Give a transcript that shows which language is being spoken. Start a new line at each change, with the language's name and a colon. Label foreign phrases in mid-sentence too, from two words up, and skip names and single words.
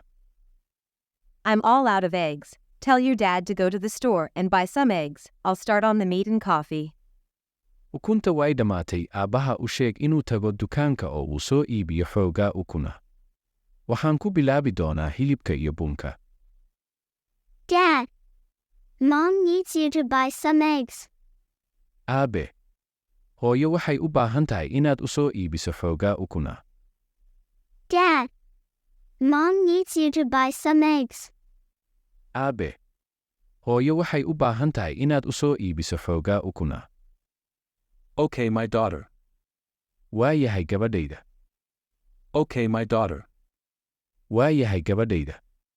English: I'm all out of eggs. Tell your dad to go to the store and buy some eggs. I'll start on the meat and coffee.
Somali: Ukunta way dhammaatay, aabbaha u sheeg inuu tago dukaanka oo uu soo iibiyo xoogaa ukuna. Waxaan ku bilaabi doonaa hilibka iyo bunka.
English: Dad, Mom needs you to buy some eggs.
Somali: Aabe, hooyo waxay u baahan tahay inaad u soo iibiso xoogaa ukuna.
English: Dad, Mom needs you to buy some eggs.
Somali: Aabe, hooyo waxay u baahan tahay inaad u soo iibiso xoogaa ukuna.
English: Okay, my daughter.
Somali: Waa yahay gabadhayda.
English: Okay, my daughter.
Somali: Waa yahay gabadhayda.